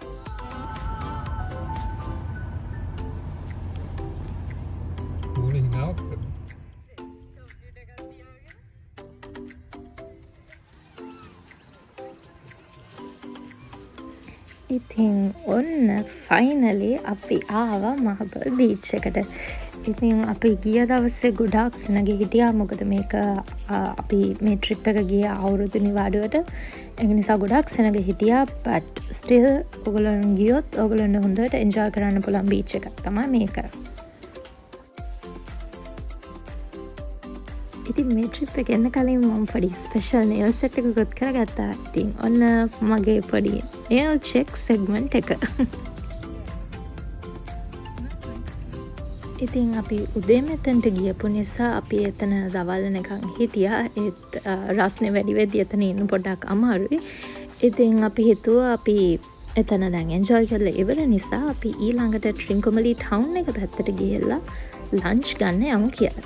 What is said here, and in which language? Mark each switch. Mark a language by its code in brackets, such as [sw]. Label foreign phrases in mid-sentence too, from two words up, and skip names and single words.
[si] ඉතින් ඔන්න ෆයිනලි අපි ආවා මාබල් බීච් එකට. ඉතින් අපි ගිය දවසේ ගොඩාක් සෙනග හිටියා. මොකද මේක අපි මේ ට්‍රිප් එක ගිය අවුරුදු නිවාඩුවට. ඒක නිසා ගොඩාක් සෙනග හිටියා. [en] but still [si] ඔයගොල්ලෝ ගියොත් ඔයගොල්ලන්ට හොඳට enjoy කරන්න පුළුවන් බීච් එකක් තමයි මේක. ඉතින් මේ ට්‍රිප් එක එන්න කලින් මම පොඩි [en] special nail set [si] එකකුත් කරගත්තා. ඉතින් ඔන්න මගේ පොඩි [en] nail check segment [si] එක. ඉතින් අපි උදේ මෙතනට ගියපු නිසා අපි එතන දවල් වෙනකන් හිටියා. ඒත් රස්නේ වැඩි වෙද්දි එතන ඉන්න පොඩ්ඩක් අමාරුයි. ඉතින් අපි හිතුවා අපි එතන දැන් enjoy කරලා ඉවර නිසා අපි ඊළඟට ට්‍රින්කෝමලී ටවුන් එක පැත්තට ගිහිල්ලා ලන්ච් ගන්න යමු කියලා.